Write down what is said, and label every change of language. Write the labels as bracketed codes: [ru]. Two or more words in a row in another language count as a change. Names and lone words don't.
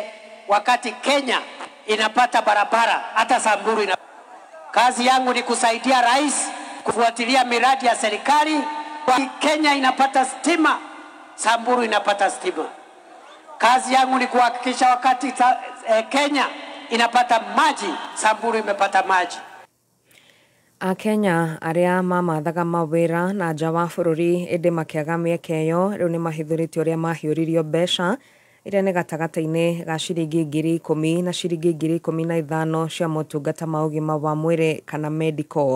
[sw] Wakati Kenya inapata barabara, hata Samburu kazi yangu ni kusaidia rais kufuatilia miradi ya serikali. Kenya inapata stima, Samburu inapata stima. Kazi yangu ni kuhakikisha wakati Kenya inapata maji, Samburu imepata maji. [ki] Akenya arĩa mamathaga mawĩra na nja wa bũrũri ĩndĩ makĩaga mĩeke ĩyo rĩu nĩ mahithũrĩtio ũrĩa mahiũririo mbeca iria nĩ gatagata-inĩ ga ciringi 10,000 na ciringi 15,000 cia motungata ma ũgima wa mwĩrĩ kana medical.